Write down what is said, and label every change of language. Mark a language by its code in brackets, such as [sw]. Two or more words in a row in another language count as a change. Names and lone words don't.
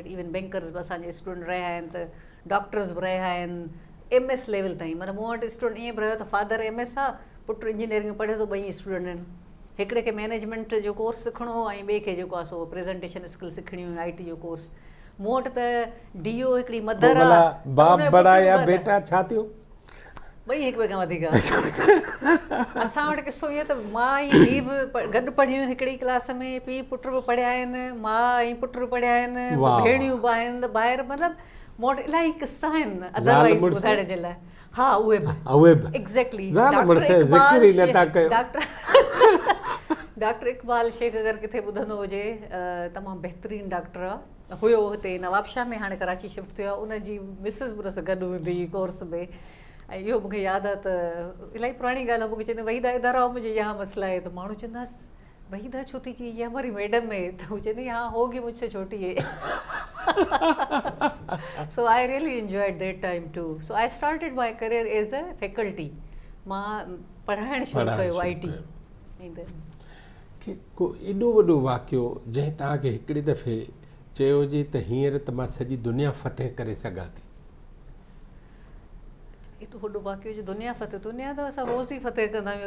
[en] even bankers [sd] बि असांजे स्टूडेंट रहिया आहिनि, त डॉक्टर्स बि रहिया आहिनि, [en] MS level [sd] ताईं. मतिलबु मूं वटि स्टूडेंट ईअं बि रहियो त फादर MS आहे, पुटु इंजीनियरिंग पढ़े थो, ॿई स्टूडेंट आहिनि. हिकिड़े खे मैनेजमेंट जो कोर्स सिखणो हो ऐं ॿिए खे जेको आहे सो [en] presentation skill [sd] सिखणी हुई, IT जो कोर्स. मूं वटि त DO हिकिड़ी मदर आहे, [hi] बाप बड़ा या बेटा [sd] छा थियो? ॿई हिक ॿिए खां वधीक आहे. असां वटि किसो इहो त माउ ऐं पीउ बि गॾु पढ़ियूं आहिनि हिकिड़ी क्लास में, पीउ पुट बि पढ़िया आहिनि, माउ ऐं पुट बि पढ़िया आहिनि, भेणियूं बि आहिनि, त ॿाहिरि मतिलबु मूं वटि इलाही किसा आहिनि अदरवाइज़ ॿुधाइण जे लाइ. हा, उहे बि एग्ज़ैक्टली. डॉक्टर इक़बाल शेख अगरि किथे ॿुधंदो हुजे, तमामु बहितरीनु डॉक्टर आहे. हुयो हिते नवाबशाह में, हाणे कराची शिफ्ट थियो आहे. उनजी मिसिस बि हुनसां गॾु हूंदी हुई कोर्स में. ऐं इहो मूंखे यादि आहे त इलाही पुराणी ॻाल्हि आहे. मूंखे चवंदा [hi] वहीदा इधर आओ, मुझे यहाँ मसला है. [sd] त माण्हू चवंदासीं वहीदा छो थी चई, [hi] ये हमारी मैडम है. [sd] त हू चवंदी [hi] हाँ होगी मुझसे छोटी है. [en] So I really enjoyed that time too. So I started my career as a faculty. [sd] मां पढ़ाइणु शुरू कयो IT. तव्हांखे को एॾो वॾो वाक़ियो जंहिं तव्हांखे हिकिड़े दफ़े चयो हुजे त हींअर त मां सॼी दुनिया फ़तेह करे सघां थी? एॾो वॾो वाक़ियो जो दुनिया त असां रोज़ ई फ़तेह कंदा आहियूं।